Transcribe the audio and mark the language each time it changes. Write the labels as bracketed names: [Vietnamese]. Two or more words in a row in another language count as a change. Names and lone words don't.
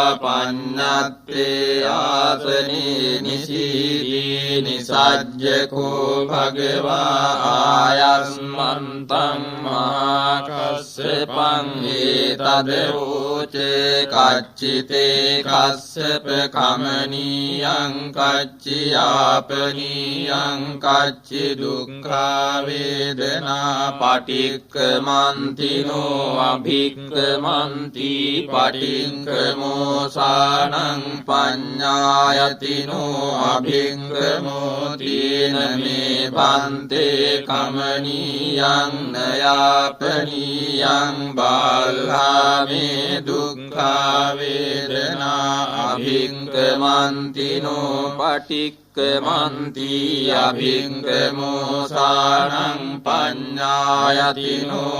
[Pali] පඤ්ඤත්තේ ආසනේ නිසීදී නිසජ්ජකෝ භගවා ආයස්මන්තං මහා කස්සපං ඒතදෝචේ කච්චිතේ කස්සප කමනීයං කච්චියාපනීයං කච්චි දුක්ඛා වේදනා පටික්කමන්තිනෝ අභික්කමන්ති පටික්කමෝසානං පඤ්ඤායතිනෝ අභික්කමෝතින මේ පන්තේ කමනීයං නයාපනීයං බාල්හාමේ දුක්ඛා වේදනා අභික්කමන්තිනෝ පටික්කමන්ති අභික්කමෝසානං පඤ්ඤායතිනෝ